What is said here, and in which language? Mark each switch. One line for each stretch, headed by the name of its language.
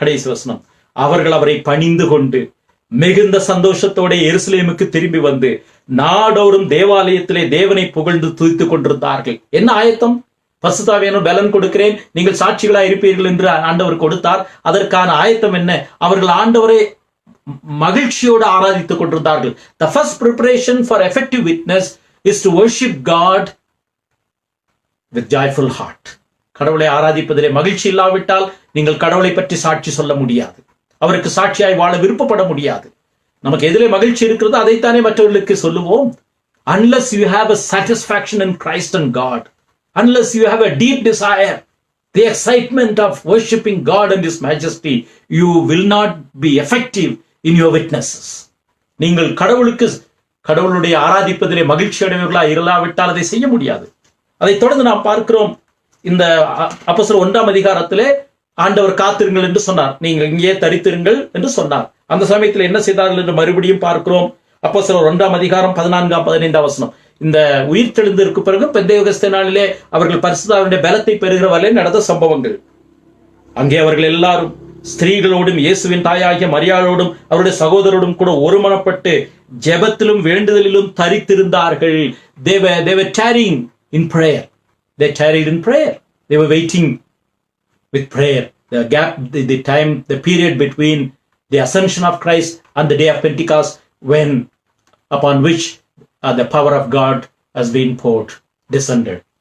Tamil: கடைசி வசனம், அவர்கள் அவரை பணிந்து கொண்டு மிகுந்த சந்தோஷத்தோட எருசலேமுக்கு திரும்பி வந்து நாடோறும் தேவாலயத்திலே தேவனை புகழ்ந்து துதித்துக் கொண்டிருந்தார்கள். என்ன ஆயத்தம்? பரிசுத்தாவியான பலன் கொடுக்கிறேன், நீங்கள் சாட்சிகளா இருப்பீர்கள் என்று ஆண்டவர் கொடுத்தார். அதற்கான ஆயத்தம் என்ன? அவர்கள் ஆண்டவரை மகிழ்ச்சியோடு ஆராதித்துக் கொண்டிருந்தார்கள்.
English: The first preparation for effective witness is to worship God with joyful heart.
Tamil: கடவுளை ஆராதிப்பதிலே மகிழ்ச்சி இல்லாவிட்டால் நீங்கள் கடவுளை பற்றி சாட்சி சொல்ல முடியாது. அவருக்கு சாட்சியாய் வாழ விருப்பப்பட முடியாது. நமக்கு எதிலே மகிழ்ச்சி இருக்கிறதோ அதைத்தானே மற்றவர்களுக்கு சொல்லுவோம்.
English: Unless you have a satisfaction in Christ and God, unless you have a deep desire, the excitement of worshiping God and His majesty, you will not be effective in your witnesses.
Tamil: நீங்கள் கடவுளுடைய ஆராதிப்பதிலே மகிழ்ச்சி அடைவர்களா இல்லாவிட்டால் அதை செய்ய முடியாது. அதை தொடர்ந்து நாம் பார்க்கிறோம். இந்த அப்போஸ்தலர் 1ஆம் அதிகாரத்திலே ஆண்டவர் காத்திருங்கள் என்று சொன்னார். நீங்கள் இங்கே தரித்திருங்கள் என்று சொன்னார். அந்த சமயத்தில் என்ன செய்தார்கள் என்று மறுபடியும் பார்க்கிறோம். அப்போஸ்தலர் 1ஆம் அதிகாரம் 14ஆம் 15ஆம் வசனம். இந்த உயிர்த்தெழுந்ததற்கு பிறகு பெந்தேகொஸ்தே நாளிலே அவர்கள் பரிசுத்தாவினுடைய பலத்தை பெறுகிற வரை நடந்த சம்பவங்கள். அங்கே அவர்கள் எல்லாரும் ஸ்திரீகளோடும் இயேசுவின் தாயாகிய மரியாளோடும் அவருடைய சகோதரோடும் கூட ஒருமனப்பட்டு ஜெபத்திலும் வேண்டுதலிலும் தரித்திருந்தார்கள்.
English: They were tarrying in prayer. They tarried in prayer. They were waiting with prayer. The gap, the time, the period between the ascension of Christ and the day of Pentecost, when upon which the power of God has been poured, descended.